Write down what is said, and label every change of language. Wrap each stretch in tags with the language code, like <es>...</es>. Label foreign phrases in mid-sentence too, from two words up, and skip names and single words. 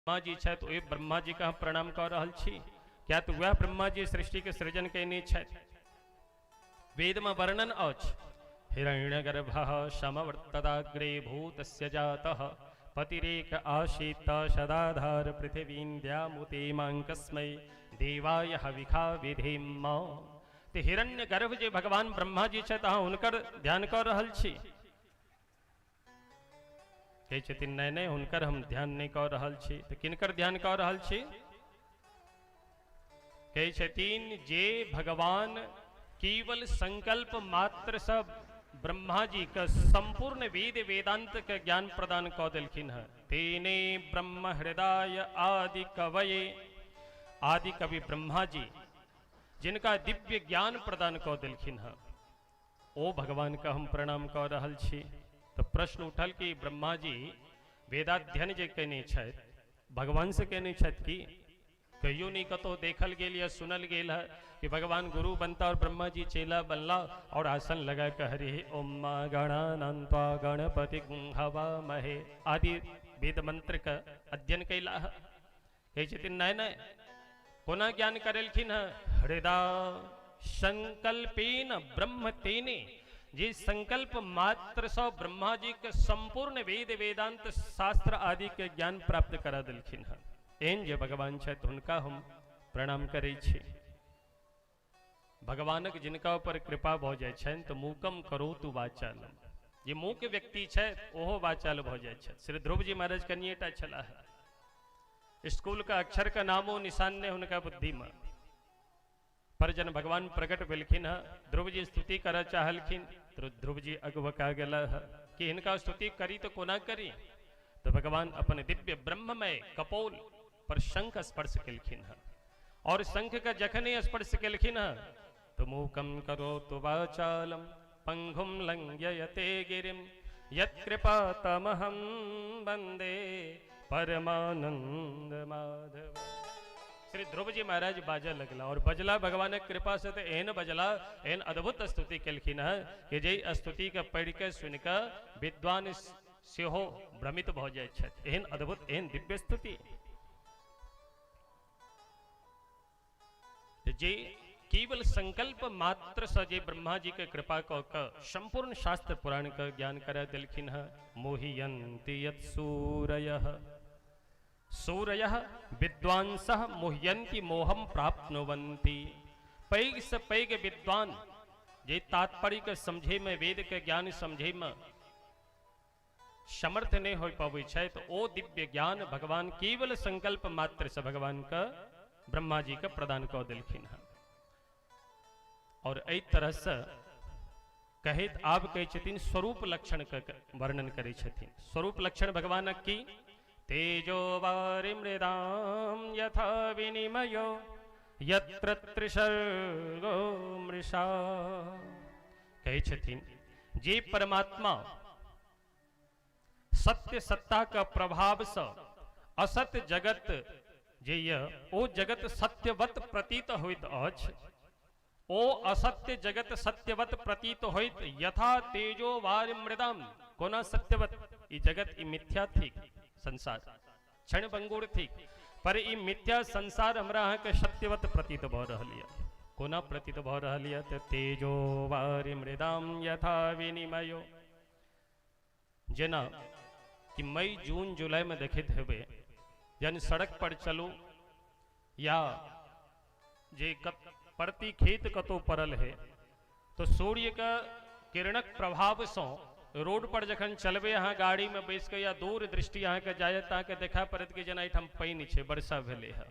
<mai>ब्रह्मा जी छथि तो ब्रह्मा जी का हम प्रणाम कर रहल छी। क्या तो वह ब्रह्मा जी सृष्टि के सृजन कैने छथि। वेद में वर्णन अछि</mai> <sa>हिरण्यगर्भः समवर्तदाग्रे भूतस्य जातः पतिरेक आशीत सदाधार पृथिवीन्द्यामुते मांकस्मै देवाय हविखा विधेम।</sa> <mai>तो हिरण्यगर्भ जे भगवान ब्रह्मा जी छथि अहाँ हुनकर ध्यान कर रहल छी। कहै छथिन नहीं नहीं हुनकर हम ध्यान नहीं कर रहल छी। तो किनकर ध्यान कर रहल छी। कहै छथिन जे भगवान केवल संकल्प मात्र से ब्रह्मा जी का संपूर्ण वेद वेदांत के ज्ञान प्रदान कर दिलखिन है।</mai> <sa>तेने ब्रह्म हृदय आदि कवये,</sa> <mai>आदि कवि ब्रह्मा जी जिनका दिव्य ज्ञान प्रदान कर दिलखिन है, ओ भगवान का हम प्रणाम कर रहल छी। तो प्रश्न उठल कि ब्रह्मा जी वेदाध्ययन जे केने छथि भगवान से केने छथि कि कहियो नहीं कतो देखल गेल या सुनल गेल है कि भगवान गुरु बनता और ब्रह्मा जी चेला बनला और आसन लगा कह रहे</mai> <sa>ओम गणानंत्वा गणपति हवा महे</sa> <mai>आदि वेद मंत्र का अध्ययन कैला है। कहे छथिन नहीं नहीं पुनः ज्ञान करेलखिन है।</mai> <sa>हृदय संकल्पेन ब्रह्म तेने,</sa> <mai>जे संकल्प मात्र से ब्रह्मा जी के संपूर्ण वेद वेदांत शास्त्र आदि के ज्ञान प्राप्त करा दिलखिन है। एन जे भगवान छथि हुनका हम प्रणाम करै छी। भगवानक जिनका ऊपर कृपा भ जाय छनि तो</mai> <sa>मूकम करोतु वाचालम,</sa> <mai>जे मूक व्यक्ति छथि ओहो वाचाल भ जाय छथि। श्री ध्रुव जी महाराज कनिएटा छला है। स्कूल का अक्षर का नामो निशान ने उनका बुद्धि में, पर जन भगवान प्रकट भेलखिन है ध्रुव जी स्तुति कर चाहलखिन तो ध्रुव जी अगवका गेला है कि इनका स्तुति करी तो कोना करी। तो भगवान अपने दिव्य ब्रह्ममय कपोल पर शंख स्पर्श केलखिन है और शंख का जखने स्पर्श केलखिन है तो</mai> <sa>मूकम करोतु वाचालम पंगुम लंघयते गिरिम यत्कृपा तमहं वंदे परमानंद माधव।</sa> <mai>श्री ध्रुव जी महाराज बाजा लगला और बजला भगवान कृपा से तो एहन बजला एहन अद्भुत स्तुति केलखिन है कि जे स्तुति के पढ़ के सुन के विद्वान सेहो भ्रमित भ जाय छथि। एहन अद्भुत एहन दिव्य स्तुति जे केवल संकल्प मात्र से जे ब्रह्मा जी के कृपा क संपूर्ण शास्त्र पुराण का ज्ञान करा दिलखिन है।</mai> <sa>मोहियन्ति यत् सूरयः, सूरयः विद्वांसः मोह्यन्ति मोहम प्राप्नुवन्ति।</sa> <mai>पैग से पैग विद्वान जे तात्पर्य के समझे में वेद के ज्ञान समझे में समर्थ नहीं हो पावे छै तो ओ दिव्य ज्ञान भगवान केवल संकल्प मात्र से भगवान का ब्रह्मा जी का प्रदान कर दिलखिन है। और एहि तरह से कहित आप कहे छथिन स्वरूप लक्षण का वर्णन करे छथिन। स्वरूप लक्षण भगवान की</mai> <sa>तेजो वारि मृदाम यथा विनिमयो यत्र त्रिसर्गो मृषा।</sa> <mai>कहे छथिन जे परमात्मा सत्य सत्ता का प्रभाव से असत्य जगत जे ओ जगत सत्यवत प्रतीत होइत अछि, ओ असत्य जगत सत्यवत प्रतीत होइत</mai> <sa>यथा तेजो वारि मृदम।</sa> <mai>कोना सत्यवत ई जगत ई मिथ्या थी संसार क्षण भंगुर थी, पर ई मिथ्या संसार हमरा अहाँ के सत्यवत प्रतीत भ रहल है। कोना प्रतीत भ रहल है तो</mai> <sa>तेजो वारि मृदम यथा विनिमयो।</sa> <mai>जेना कि मई जून जुलाई में देखते हेबे यानी सड़क पर चलू या जे प्रति खेत कतो पड़ल है तो सूर्य का किरणक प्रभाव से रोड पर जखन चलबे अहाँ गाड़ी में बैस के या दूर दृष्टि अहाँ के जायत तो अहाँ देखा पड़त कि जेना एठाम पानि छै वर्षा भेले है।</mai>